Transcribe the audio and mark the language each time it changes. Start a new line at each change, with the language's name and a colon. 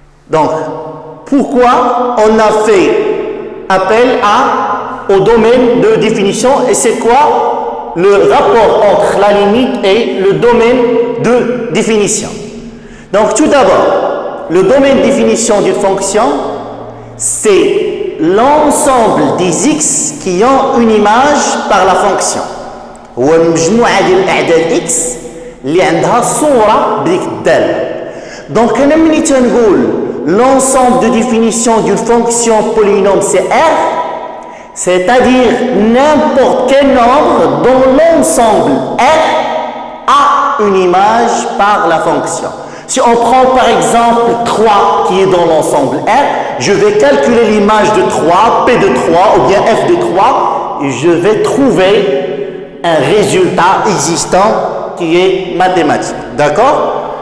French: Donc, pourquoi on a fait appel au domaine de définition et c'est quoi le rapport entre la limite et le domaine de définition? Donc, tout d'abord, le domaine de définition d'une fonction, c'est l'ensemble des x qui ont une image par la fonction.
Arabic: هو مجموعة ديال الأعداد x اللي عندها صورة بديك الدالة.
French: Donc,
Arabic: أنا ملي تنقول
French: l'ensemble de définition d'une fonction polynôme c'est R, c'est-à-dire n'importe quel nombre dont l'ensemble R a une image par la fonction. Si on prend par exemple 3 qui est dans l'ensemble R, je vais calculer l'image de 3, P de 3 ou bien F de 3 et je vais trouver un résultat existant qui est mathématique. D'accord?